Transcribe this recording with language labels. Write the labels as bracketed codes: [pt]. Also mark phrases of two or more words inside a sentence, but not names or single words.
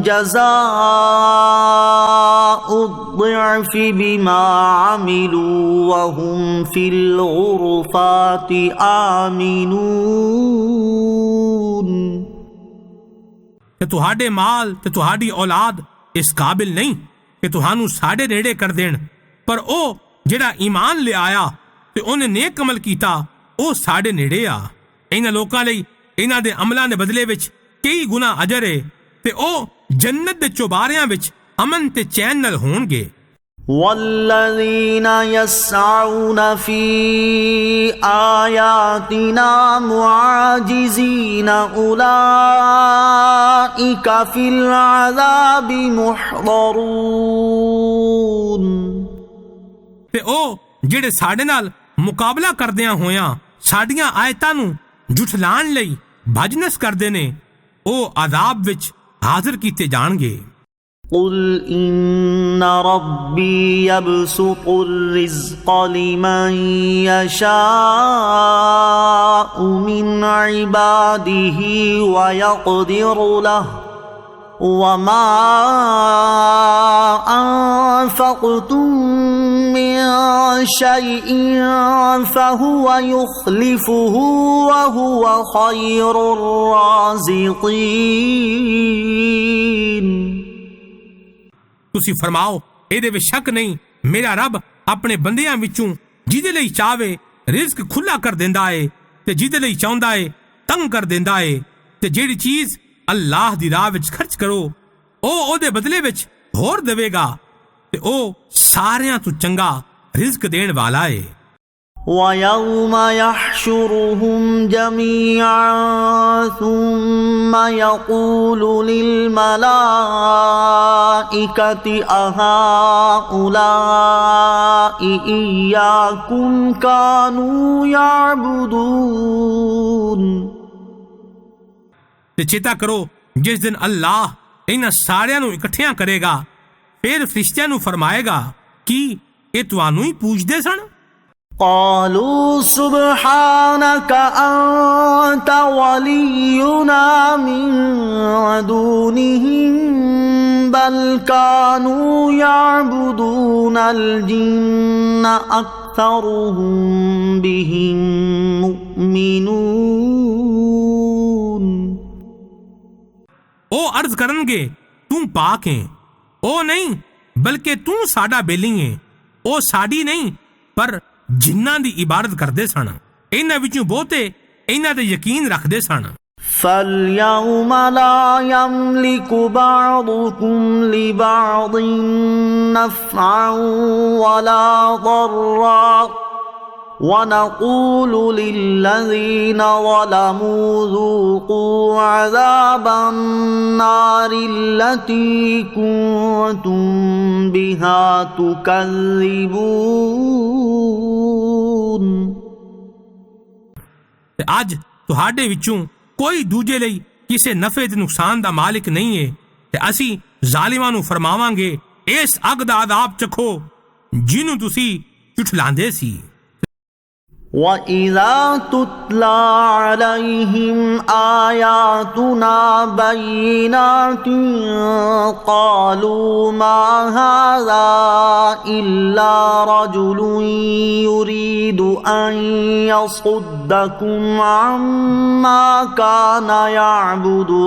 [ar] جزاء الضعف بما عملوا وهم في الغرفات آمنون [pa] ਕਿ ਤੁਹਾਡੇ ਮਾਲ ਤੇ ਤੁਹਾਡੀ ਔਲਾਦ ਇਸ ਕਾਬਿਲ ਨਹੀਂ ਕਿ ਤੁਹਾਨੂੰ ਸਾਡੇ ਨੇੜੇ ਕਰ ਦੇਣ ਪਰ ਉਹ ਜਿਹੜਾ ਈਮਾਨ ਲਿਆਇਆ ਤੇ ਉਹਨੇ ਨੇਕ ਅਮਲ ਕੀਤਾ ਉਹ ਸਾਡੇ ਨੇੜੇ ਆ ਇਹਨਾਂ ਲੋਕਾਂ ਲਈ ਇਹਨਾਂ ਦੇ ਅਮਲਾਂ ਦੇ ਬਦਲੇ ਵਿੱਚ ਕਈ ਗੁਣਾ ਅਜਰ ਹੈ ਤੇ ਉਹ ਜੰਨਤ ਦੇ ਚੁਬਾਰਿਆਂ ਵਿੱਚ ਅਮਨ ਤੇ ਚੈਨ ਨਾਲ ਹੋਣਗੇ [ar] والذين يسعون في آياتنا معاجزين أولئك في العذاب محضرون [pa] ਤੇ ਉਹ ਜਿਹੜੇ ਸਾਡੇ ਨਾਲ ਮੁਕਾਬਲਾ ਕਰਦਿਆਂ ਹੋਇਆਂ ਸਾਡੀਆਂ ਆਇਤਾਂ ਨੂੰ ਝੁਠਲਾਣ ਲਈ ਭਜਨਸ ਕਰਦੇ ਨੇ ਉਹ ਅਜ਼ਾਬ ਵਿੱਚ ਹਾਜ਼ਰ ਕੀਤੇ ਜਾਣਗੇ [ar] قل إن ربي يبسط الرزق لمن يشاء من عباده ويقدر له وما أنفقتم من شيء فهو يخلفه وهو خير الرازقين [pa] ਤੁਸੀਂ ਫਰਮਾਓ ਇਹਦੇ ਵਿੱਚ ਸ਼ੱਕ ਨਹੀਂ ਮੇਰਾ ਰੱਬ ਆਪਣੇ ਬੰਦਿਆਂ ਵਿੱਚੋਂ ਜਿਹਦੇ ਲਈ ਚਾਹਵੇ ਰਿਜ਼ਕ ਖੁੱਲਾ ਕਰ ਦਿੰਦਾ ਏ ਤੇ ਜਿਹਦੇ ਲਈ ਚਾਹੁੰਦਾ ਏ ਤੰਗ ਕਰ ਦਿੰਦਾ ਏ, ਤੇ ਜਿਹੜੀ ਚੀਜ਼ ਅੱਲਾਹ ਦੀ ਰਾਹ ਵਿੱਚ ਖਰਚ ਕਰੋ ਉਹ ਉਹਦੇ ਬਦਲੇ ਵਿੱਚ ਹੋਰ ਦੇਵੇਗਾ, ਤੇ ਉਹ ਸਾਰਿਆਂ ਤੋਂ ਚੰਗਾ ਰਿਜ਼ਕ ਦੇਣ ਵਾਲਾ ਏ। [ar] وَيَوْمَ يَحْشُرُهُمْ جَمِيعًا ثُمَّ يَقُولُ لِلْمَلَائِكَةِ أَهَؤُلَاءِ إِيَّاكُمْ كَانُوا يَعْبُدُونَ। [pa] ਤੇ ਚੇਤਾ ਕਰੋ ਜਿਸ ਦਿਨ ਅੱਲਾਹ ਇਹਨਾਂ ਸਾਰਿਆਂ ਨੂੰ ਇਕੱਠਿਆਂ ਕਰੇਗਾ, ਫਿਰ ਫਰਿਸ਼ਤਿਆਂ ਨੂੰ ਫਰਮਾਏਗਾ ਕਿ ਇਹ ਤੁਹਾਨੂੰ ਹੀ ਪੂਜਦੇ ਸਨ। [ar] قالوا سبحانك أنت ولينا من دونهم بل كانوا يعبدون الجن أكثرهم بهم مؤمنون। [pa] ਉਹ ਅਰਜ਼ ਕਰਨਗੇ ਤੂੰ ਪਾਕ ਹੈ, ਉਹ ਨਹੀਂ ਬਲਕਿ ਤੂੰ ਸਾਡਾ ਬੇਲੀ ਹੈ, ਉਹ ਸਾਡੀ ਨਹੀਂ ਪਰ ਜਿਨ੍ਹਾਂ ਦੀ ਇਬਾਦਤ ਕਰਦੇ ਸਨ, ਇਹਨਾਂ ਵਿੱਚੋਂ ਬਹੁਤੇ ਇਹਨਾਂ ਤੇ ਯਕੀਨ ਰੱਖਦੇ ਸਨ। [ar] فَالْيَوْمَ لَا يَمْلِكُ بَعْضُكُمْ لِبَعْضٍ نَفْعًا وَلَا ضَرًّا وَنَقُولُ لِلَّذِينَ ظَلَمُوا ذُوقُوا عَذَابَ النَّارِ الَّتِي كُنتُمْ بِهَا تُكَذِّبُونَ۔ [pa] ਤੇ ਅੱਜ ਤੁਹਾਡੇ ਵਿੱਚੋਂ ਕੋਈ ਦੂਜੇ ਲਈ ਕਿਸੇ ਨਫੇ ਤੇ ਨੁਕਸਾਨ ਦਾ ਮਾਲਿਕ ਨਹੀਂ ਹੈ, ਤੇ ਅਸੀਂ ਜ਼ਾਲਿਮਾਂ ਨੂੰ ਫਰਮਾਵਾਂਗੇ ਇਸ ਅੱਗ ਦਾ ਅਜ਼ਾਬ ਚੱਖੋ ਜਿਹਨੂੰ ਤੁਸੀਂ ਝੁਠਲਾਉਂਦੇ ਸੀ। [ar] وَإِذَا تُتْلَى عَلَيْهِمْ آيَاتُنَا بَيِّنَاتٍ قَالُوا مَا هَذَا إِلَّا رَجُلٌ يُرِيدُ أَن يَصُدَّكُمْ عَمَّا كَانَ يَعْبُدُ